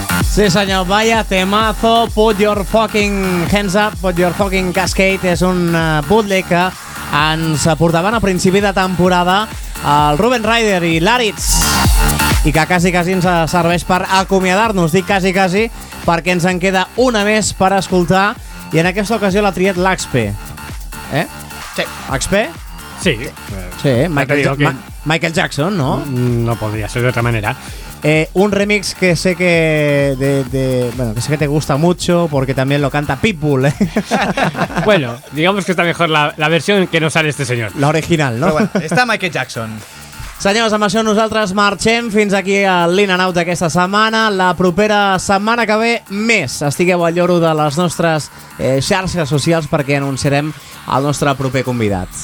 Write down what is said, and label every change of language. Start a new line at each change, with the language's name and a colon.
Catalan: Sí, senyor, vaya temazo, Put Your Fucking Hands Up, Put Your Fucking Cascade, és un bootleg que ens aportaven a principi de temporada el Ruben Ryder i l'Aritz, i que quasi ens serveix per acomiadar-nos, dic quasi, perquè ens en queda una més per escoltar, i en aquesta ocasió l'ha triat l'XP. Eh? Sí. XP? Sí. Sí, Michael Jackson, no? No podria ser d'altra manera.
Spanish: Un remix que sé que bueno, que sé que te gusta mucho porque también lo canta Pitbull, ¿eh? Bueno, digamos que está mejor la versión que no sale este señor. La original, ¿no? Pero bueno, está Michael Jackson.
Catalan: Senyors, amb això nosaltres marxem fins aquí al In and Out d'aquesta setmana. La propera setmana que ve, més. Estigueu al lloro de les nostres xarxes socials perquè anunciarem el nostre proper convidat.